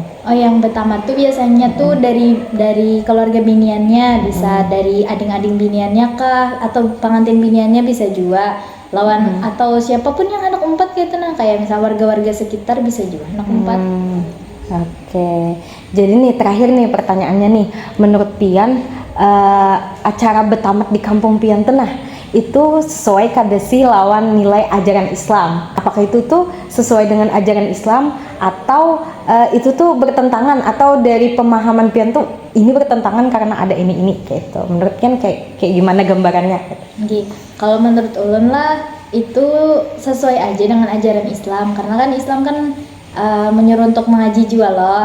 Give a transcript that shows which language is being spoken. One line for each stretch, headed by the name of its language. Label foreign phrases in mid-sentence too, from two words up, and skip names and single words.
Banjar: Oh, yang Batamat tuh biasanya tuh dari keluarga biniannya, bisa dari ading-ading biniannya kah, atau pengantin biniannya bisa juga lawan, atau siapapun yang anak empat gitu, nah kayak misal warga-warga sekitar bisa juga anak empat. Oke, jadi nih terakhir nih pertanyaannya nih, menurut pian acara Batamat di kampung pian tenah itu sesuai kada sih lawan nilai ajaran Islam?
Indonesian: Apakah itu tuh sesuai dengan ajaran Islam atau itu tuh bertentangan, atau dari pemahaman pian tuh ini bertentangan karena ada ini gitu? Menurut pian kayak gimana gambarannya? Oke, kalau menurut ulun lah itu sesuai aja dengan ajaran Islam, karena kan Islam kan menyuruh untuk mengaji juga loh.